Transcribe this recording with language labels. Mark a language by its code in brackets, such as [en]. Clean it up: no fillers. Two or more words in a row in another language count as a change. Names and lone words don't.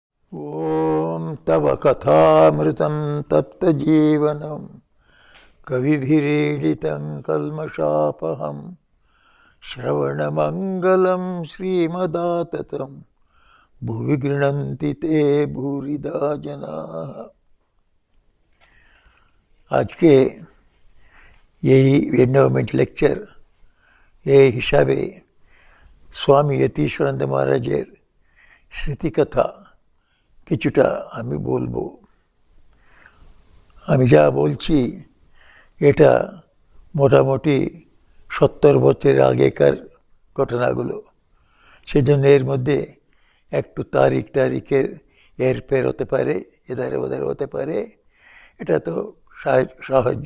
[sa] ओम तव कथामृतं तप्तजीवनं कविभिरीडितं कल्मषापहं श्रवणमंगलं श्रीमदाततं भुवि गृह्णन्ति ते भूरिदा जनाः। [hi] आज के यही [en] endowment lecture [bn] এই হিসাবে স্বামী যতীশ্বরানন্দ মহারাজের স্মৃতিকথা কিছুটা আমি বলবো। আমি যা বলছি এটা মোটামুটি 70 বছরের আগেকার ঘটনাগুলো, সেজন্য এর মধ্যে একটু তারিখের এরপের হতে পারে, এধারে ওধারে হতে পারে, এটা তো সহজ।